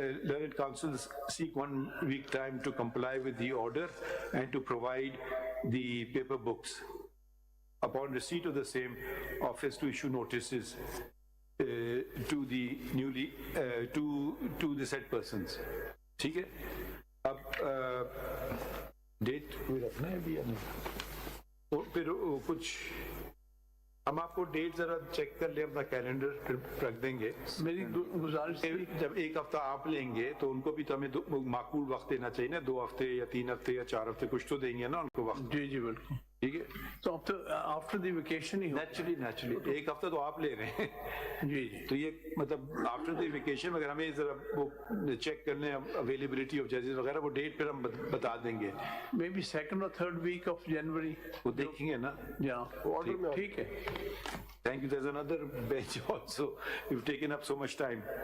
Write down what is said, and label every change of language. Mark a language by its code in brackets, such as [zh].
[en] Learned Council seek 1 week time to comply with the order and to provide the paper books. Upon receipt of the same, office to issue notices to the newly to the said persons. [ur] ٹھیک ہے. اب date کوئی رکھنا ہے ابھی, پھر کچھ ہم آپ کو ڈیٹ ذرا چیک کر لیں, اپنا کیلنڈر پھر رکھ دیں گے. میری گزارش جب 1 ہفتہ آپ لیں گے تو ان کو بھی تو ہمیں معقول وقت دینا چاہیے نا. 2 ہفتے یا 3 ہفتے یا 4 ہفتے کچھ تو دیں گے نا ان کو وقت. جی جی بالکل ٹھیک ہے. تو [en] after the vacation [ur] he naturally 1 ہفتہ تو آپ لے رہے ہیں. جی جی. تو یہ مطلب [en] after the vacation [ur] اگر ہمیں ذرا وہ چیک کر لیں [en] availability of ججز [ur] وغیرہ, وہ ڈیٹ پھر ہم بتا دیں گے. [en] Maybe 2nd or 3rd week of January. [ur] وہ دیکھیں گے نا. ٹھیک ہے. [en] Thank you. There's another bench also. You've taken up so much time.